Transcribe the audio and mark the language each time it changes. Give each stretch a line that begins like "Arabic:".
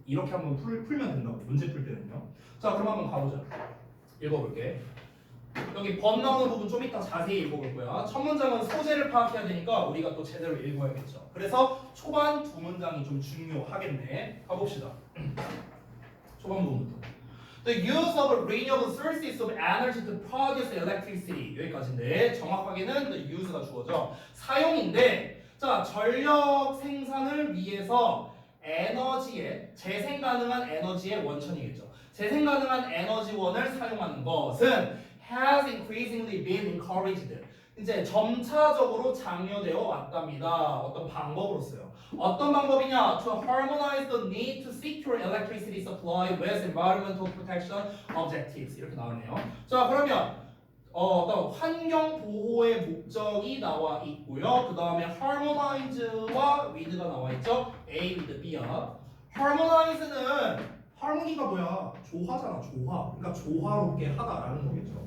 Korean: 이렇게 한번 풀면 된다고. 문제 풀 때는요. 자, 그럼 한번 가보자. 읽어볼게. 여기 번 나오는 부분 좀 이따 자세히 읽어볼 거야. 첫 문장은 소재를 파악해야 되니까 우리가 또 제대로 읽어야겠죠. 그래서 초반 두 문장이 좀 중요하겠네. 가봅시다. 초반 부분부터.
English: The use of renewable sources of energy to produce electricity.
Korean: 여기까지인데 정확하게는 the use가 주어져. 사용인데, 자, 전력 생산을 위해서 에너지의 재생 가능한 에너지의 원천이겠죠. 재생 가능한 에너지원을 사용하는 것은
English: has increasingly been encouraged.
Korean: 이제 점차적으로 장려되어 왔답니다. 어떤 방법으로서요. 어떤 방법이냐?
English: To harmonize the need to secure electricity supply with environmental protection objectives.
Korean: 이렇게 나오네요. 자, 그러면 어떤 환경 보호의 목적이 나와 있고요. 그 다음에 harmonize와 with가 나와 있죠. A with B야. harmonize는 harmony가 뭐야? 조화잖아, 조화. 그러니까 조화롭게 하다라는 거겠죠.